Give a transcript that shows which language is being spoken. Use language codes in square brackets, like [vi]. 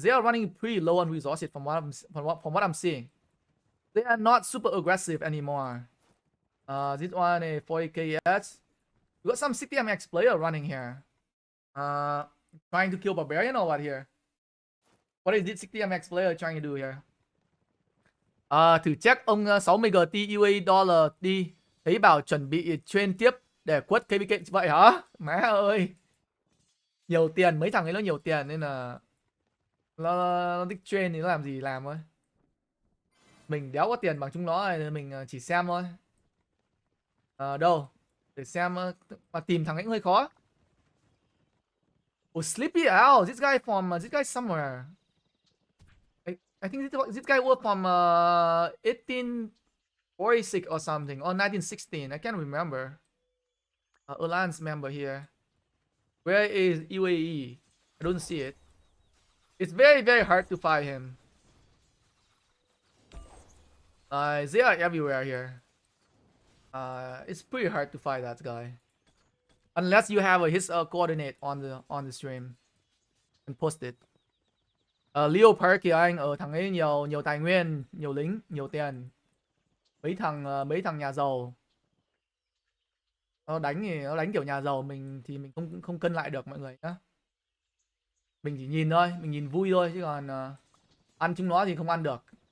[en] They are running pretty low on resources from what I'm seeing. They are not super aggressive anymore. This one a 40KS. We got some 60MX player running here. Trying to kill Barbarian or what here? What is this 60MX player trying to do here? [vi] Thử check ông 60GT UA dollar đi. Thấy bảo chuẩn bị train tiếp để quất KvK. Vậy hả? Má ơi. Nhiều tiền, mấy thằng ấy nó nhiều tiền nên là nó thích train thì nó làm gì làm thôi. Mình đéo có tiền bằng chúng nó nên mình chỉ xem thôi. Đâu? Để xem mà tìm thằng ấy cũng hơi khó. [en] Oh, Sleepy Owl. This guy somewhere. I think this guy was from 1846 or something, or 1916. I can't remember. Alliance member here. Where is UAE? I don't see it. It's very, very hard to find him. They are everywhere here. It's pretty hard to find that guy. Unless you have his coordinate on the stream and post it. [vi] Leo Park kìa anh, ở thằng ấy nhiều tài nguyên, nhiều lính, nhiều tiền. Mấy thằng nhà giàu. Nó đánh kiểu nhà giàu, mình không cân lại được mọi người nhá. Mình chỉ nhìn thôi, mình nhìn vui thôi chứ còn ăn chúng nó thì không ăn được.